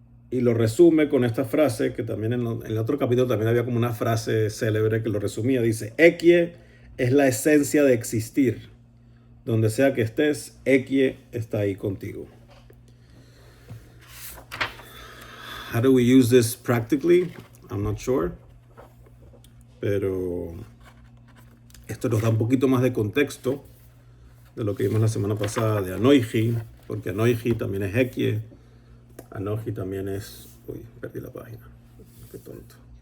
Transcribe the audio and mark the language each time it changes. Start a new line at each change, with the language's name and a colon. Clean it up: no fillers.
Spanish: Y lo resume con esta frase, que también en el otro capítulo también había como una frase célebre que lo resumía. Dice, Equie es la esencia de existir. Donde sea que estés, Equie está ahí contigo.
English: How do we use this practically? I'm not sure.
Spanish: Pero esto nos da un poquito más de contexto de lo que vimos la semana pasada de Anoiji, porque Anoiji también es Equie. Anoji también es... Uy, perdí la página. Qué tonto.